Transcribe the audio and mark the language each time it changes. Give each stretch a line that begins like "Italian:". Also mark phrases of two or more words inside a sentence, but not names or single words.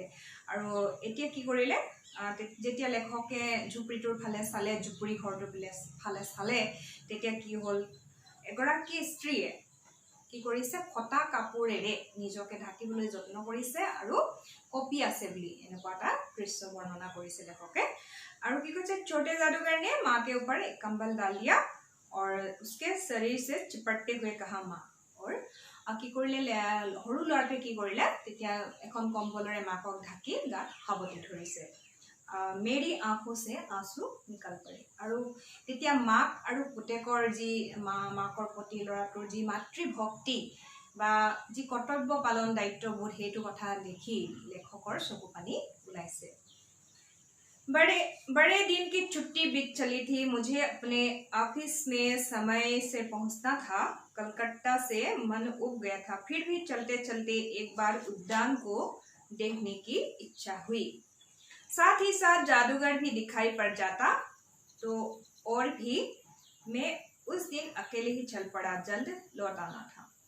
Assamese: আৰু এতিয়া কি কৰিলে, যেতিয়া লেখকে ঝুপড়িটোৰ ফালে চালে, ঝুপড়ি ঘৰটোৰ ফালে চালে, তেতিয়া কি হ'ল, এগৰাকী স্ত্ৰীয়ে কি কৰিছে, ফটা কাপোৰেৰে নিজকে ঢাকিবলৈ যত্ন কৰিছে আৰু কপি আছে বুলি এনেকুৱা এটা দৃশ্য বৰ্ণনা কৰিছে লেখকে। আৰু কি কৈছে,
Hindi: छोटे जादूगर ने माँ के ऊपर एक कंबल डाल दिया और उसके शरीर से चिपटते हुए कहा, माँ।
Assamese: और কি কৰিলে, সৰু ল'ৰাটোৱে কি কৰিলে, তেতিয়া এখন কম্বলেৰে মাকক ঢাকি গাত সাৱটি ধৰিছে।
Hindi: मेरी आँखों से आँसू निकल पड़े।
Assamese: আৰু তেতিয়া মাক আৰু পুতেকৰ যি মাকৰ প্ৰতি ল'ৰাটোৰ যি মাতৃভক্তি বা যি কৰ্তব্য পালন দায়িত্ববোধ, সেইটো কথা দেখি লেখকৰ চকু পানী ওলাইছে।
Hindi: बड़े दिन की छुट्टी बीत चली थी। मुझे अपने ऑफिस में समय से पहुंचना था। कलकत्ता से मन उब गया था, फिर भी चलते चलते एक बार उद्यान को देखने की इच्छा हुई। साथ ही साथ जादूगर भी दिखाई पड़ जाता तो और भी मैं उस दिन अकेले ही चल पड़ा, जल्द लौट आना था।